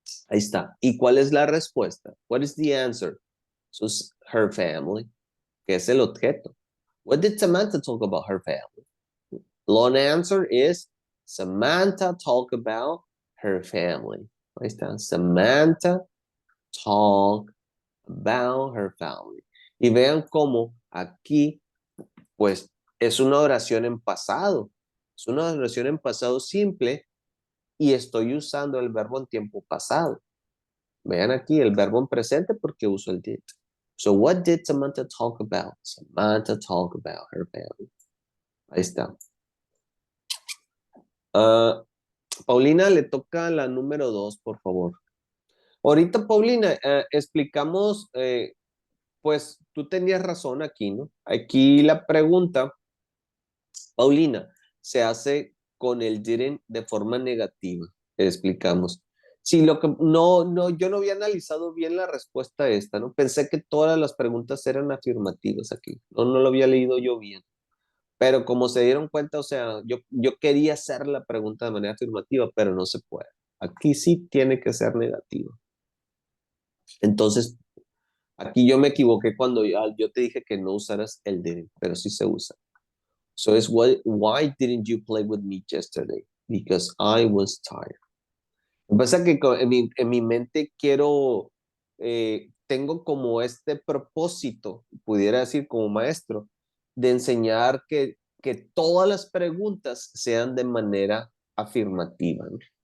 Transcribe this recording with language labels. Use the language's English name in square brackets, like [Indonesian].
[Spanish] Ahí está. ¿Y cuál es la respuesta? What is the answer? So her family, que es el objeto. [English] What did Samantha talk about her family? Long answer is Samantha talk about her family. Ahí está. Samantha talk about her family. [Spanish] Y vean cómo aquí, pues, es una oración en pasado. Es una oración en pasado simple y estoy usando el verbo en tiempo pasado. Vean aquí el verbo en presente porque uso el did. [English] So what did Samantha talk about? Samantha talk about her family. [Spanish] Ahí está. Paulina, le toca la número 2, por favor. Ahorita, Paulina, explicamos, pues tú tenías razón aquí, ¿no? Aquí la pregunta, Paulina, se hace con el didn't de forma negativa. Explicamos. Sí, lo que yo no había analizado bien la respuesta a esta, ¿no? Pensé que todas las preguntas eran afirmativas aquí. No lo había leído yo bien. Pero como se dieron cuenta, o sea, yo quería hacer la pregunta de manera afirmativa, pero no se puede. Aquí sí tiene que ser negativa. Entonces, aquí yo me equivoqué cuando yo te dije que no usaras el didn't, pero sí se usa. [English] So it's why didn't you play with me yesterday? Because I was tired. [Spanish] Lo que pasa es que en mi mente tengo como este propósito, pudiera decir como maestro, de enseñar que todas las preguntas sean de manera afirmativa, ¿no?